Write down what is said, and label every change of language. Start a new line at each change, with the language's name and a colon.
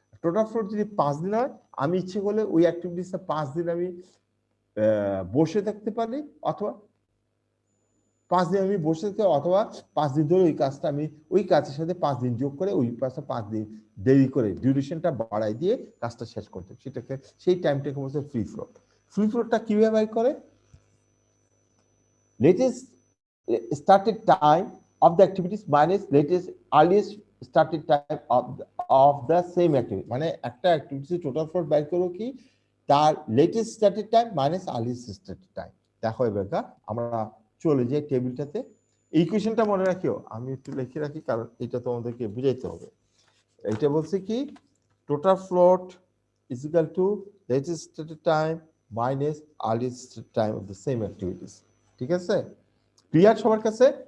Bangla: Total float যদি 5 দিন হয়, আমি ইচ্ছে করলে ওই অ্যাক্টিভিটিসটা 5 দিন আমি বসে থাকতে পারি, অথবা 5 দিন আমি বসে থাকতে, অথবা 5 দিন ধরে ওই কাজটা আমি ওই কাজের সাথে 5 দিন যোগ করে ওই কাজটা 5 দিন দেরি করে ডিউরেশনটা বাড়াই দিয়ে কাজটা শেষ করতে, সেটাকে সেই টাইমটাকে বলছে ফ্রি ফ্লোট। ফ্রি ফ্লোটটা কিভাবে বাইর করে?
English: Latest started time of the activities minus latest earliest started time of the same activity.
Bangla: মানে একটা অ্যাক্টিভিটি টোটাল ফ্লোট বাইর করো কি, তার latest started time minus earliest started time. দেখো এবার আমরা চলে যাই টেবিলটাতে। এই ইকুয়েশনটা মনে রাখিও, আমি একটু লিখে রাখি কারণ এটা তোমাদেরকে বুঝাইতে হবে। এটা বলছে কি,
English: Total float is equal to latest started time minus earliest time of the same activities.
Bangla: ঠিক আছে? ক্লিয়ার সবার কাছে?